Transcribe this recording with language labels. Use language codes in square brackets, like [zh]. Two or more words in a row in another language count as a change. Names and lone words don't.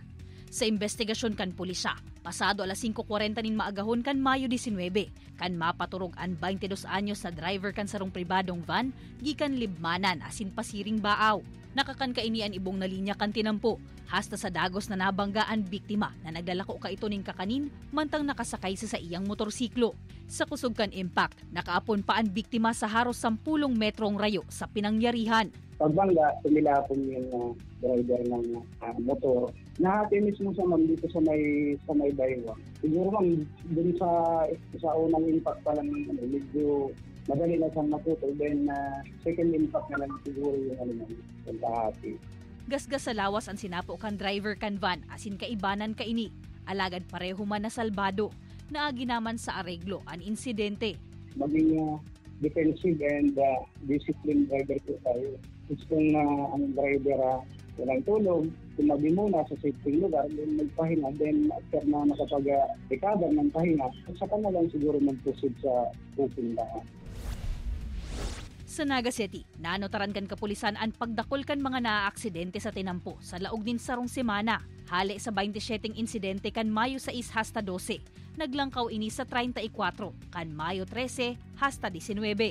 [bik] Sa investigasyon kan pulisya, pasado alas 5:40 nin maagahon kan Mayo 19, kan mapaturog ang 22 anyos na driver kan sarong pribadong van gikan Libmanan asin Pasiring Baaw. Nakakan kainian ibong na linya kan tinampo, hasta sa dagos na nabangga ang biktima na naglalako ka ito ning kakanin mantang nakasakay sa iyang motorsiklo. Sa kusog kan impact, nakaapon pa ang biktima sa haros 10 metrong rayo sa pinangyarihan. [tl] Pagbangga, tumilapon yung driver ng motor. Nahati mismo sa ma'am dito sa may baywang. Siguro ma'am, dun sa unang impact pa lang medyo madali na siyang matutol. Then second impact na lang siguro yung pagkahati. [bik] Gasgas sa lawas ang sinapo kan driver kan van asin kaibanan ka ini. Alagad pareho man na salbado. Naagi naman sa areglo ang insidente. [tl] Maging [en] defensive and disciplined driver [tl] po tayo. Kung ang driver walang tulog, tumabi muna sa safety lugar, then magpahinga, then after na nakapag-recover ng pahinga, saka na lang siguro mag-proceed sa pupuntahan. [bik] Sa Naga City, nanotaran kan kapulisan ang pagdakol kan mga naaaksidente sa tinampo sa laog din sarong semana. Hali sa 27 insidente kan Mayo 6 hasta 12. Naglangkaw ini sa 34 kan Mayo 13 hasta 19.